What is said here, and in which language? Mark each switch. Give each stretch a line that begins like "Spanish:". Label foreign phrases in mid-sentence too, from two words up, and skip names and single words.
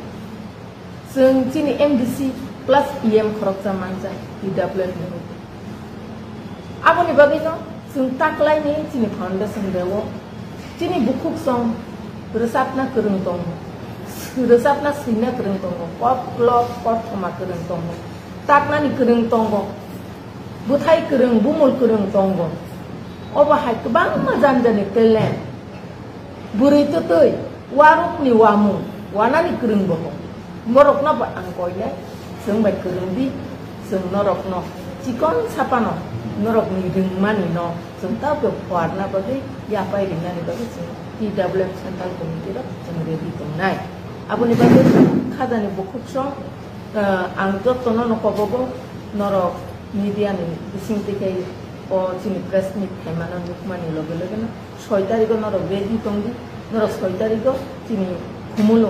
Kok Borok: जों जोंनि MDC प्लस EM खरकजा मानजा TWF नि आबोनि बागैनो जों ताकलायनि जोंनि फाउन्डेसन देव जोंनि बुकुक सं रोजाबना गोरों दं रोजाबना सैना गोरों दं पप ब्लक पथमा गोरों दं ताकनानि गोरों दं बुथाय गोरों बुमुल गोरों दं अबाहाय गोबां मोजां जानि टेलेन्ट बुरै तै वारुकनि वामु वानानि गोरों दं Norok na ba ang koyle, sung bay kurumbi, sung norok no, chikon sapano, norok ni ringmani no, sung tao pe puar na bagay, ya pay rin na ni bagay sung TWF Central Committee ro, sung ready tong nai. Abo ni bagay kada ni bukuk song, ang jot tono no kobogo, norok media ni bising tikay o chini press meet kay manan nukmani loge loge na, 6 tarigo norok ready tong di, norok 6 tarigo chini kumulong.